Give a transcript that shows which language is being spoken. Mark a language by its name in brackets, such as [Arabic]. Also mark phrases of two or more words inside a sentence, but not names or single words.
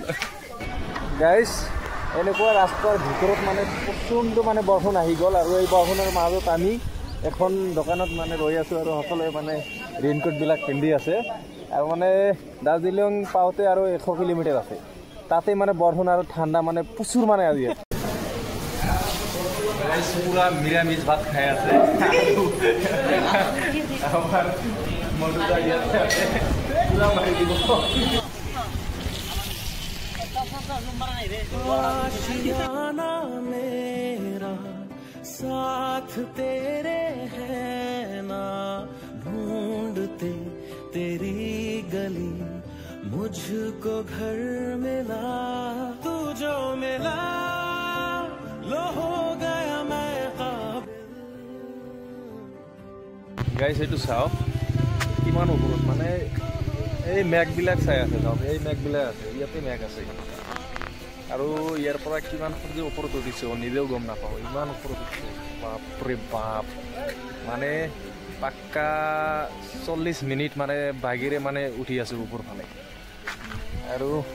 [Assamese] গাইজ এনেকুৱা ৰাস্তাৰ ভিতৰত মানে প্ৰচণ্ড মানে বৰষুণ আহি গ'ল আৰু এই বৰষুণৰ মাজত আমি এখন দোকানত মানে ৰৈ আছোঁ আৰু সকলোৱে মানে ৰেইনকোটবিলাক পিন্ধি আছে আৰু মানে দাৰ্জিলিং পাওঁতে আৰু 100 কিলোমিটাৰ আছে তাতে মানে বৰষুণ আৰু ঠাণ্ডা মানে প্ৰচুৰ মানে আজি পুৰা নিৰামিষ ভাত খাই আছে [Hindi] आशियाना मेरा साथ तेरे है ना ढूंढते तेरी गली मुझको घर मिला तू जो मिला लो हो गया मैं [Assamese] গাইজ এইটো চাওক কিমান ওপৰত মানে এই মেঘবিলাক চাই আছে চাওক এই মেঘবিলাক আছে ইয়াতে মেঘ আছে আৰু ইয়াৰ পৰা কিমান সূৰ্য ওপৰত উঠিছে নিজেও গম নাপাওঁ ইমান ওপৰত উঠিছে বাপৰে বাপ মানে পাক্কা 40 মিনিট মানে বাগিৰে মানে উঠি আছোঁ ওপৰ ফালে আৰু